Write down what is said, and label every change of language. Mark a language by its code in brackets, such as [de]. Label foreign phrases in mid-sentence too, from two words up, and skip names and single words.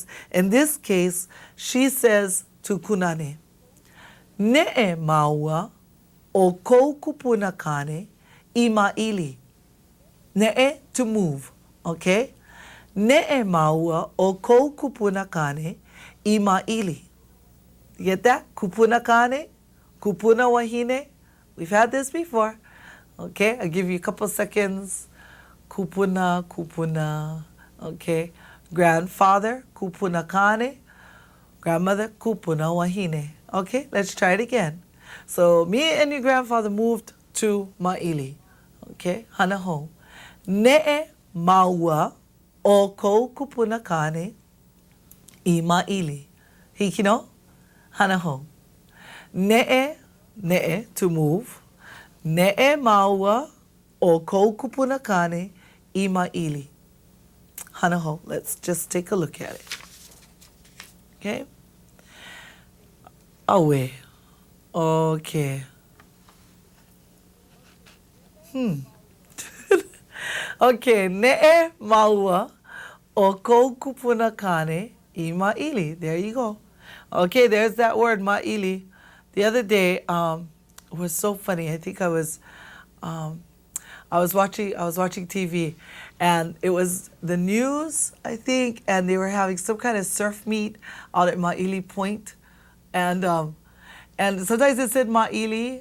[en] In this case, she says to Kunane, [haw] Ne'e maua o kou kupuna kane I ma'ili. [en] Ne'e, to move, okay? [haw] Ne'e maua o kou kupuna kane I ma'ili. [en] You get that? [haw] Kupuna kane, kupuna wahine. [en] We've had this before. Okay, I'll give you a couple seconds. [haw] Kupuna, okay. Grandfather, kupuna kane. Grandmother, kupuna wahine. [en] Okay, let's try it again. So me and your grandfather moved to Ma'ili. [haw] Okay, hana home. Ne'e maua o kou kupuna kane I Ma'ili. Hiki no? Hana home. Ne'e, [en] to move. [haw] Ne'e maua o kou kupuna kane I Ma'ili. Hana ho. [en] Let's just take a look at it. Okay? Awe. Okay. Okay, [haw] ne'e maua o kou kupuna kane I Ma'ili. [en] There you go. Okay, there's that word, Ma'ili. The other day, it was so funny. I think I was watching TV, and it was the news, I think, and they were having some kind of surf meet out at Ma'ili Point, and sometimes it said Ma'ili.